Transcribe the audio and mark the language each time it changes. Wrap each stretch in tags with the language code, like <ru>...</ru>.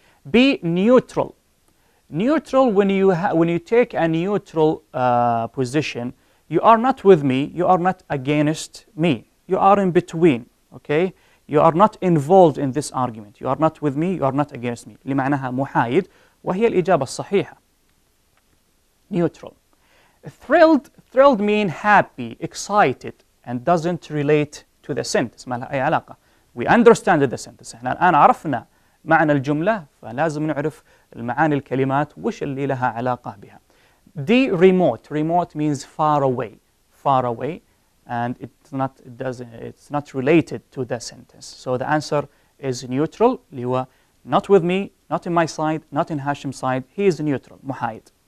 <en>B, neutral. Neutral, when you take a neutral position, you are not with me, you are not against me. You are in between, okay? You are not involved in this argument. You are not with me, you are not against me.</en> <ar>لمعناها محايد وهي الإجابة الصحيحة.</ar> <en>Neutral. Thrilled mean happy, excited, and doesn't relate to the sentence.</en> <ar>ما لها أي علاقة.</ar> <en>We understand the sentence.</en> <ar>احنا الآن عرفنا معنى الجملة، فلازم نعرف المعاني الكلمات وش اللي لها علاقة بها.</ar> <en>D, remote. Remote means far away, and it's not related to the sentence. So the answer is neutral.</en> <ar>اللي هو</ar> <en>not with me, not in my side, not in Hashim's side. He is neutral, محايد.</en>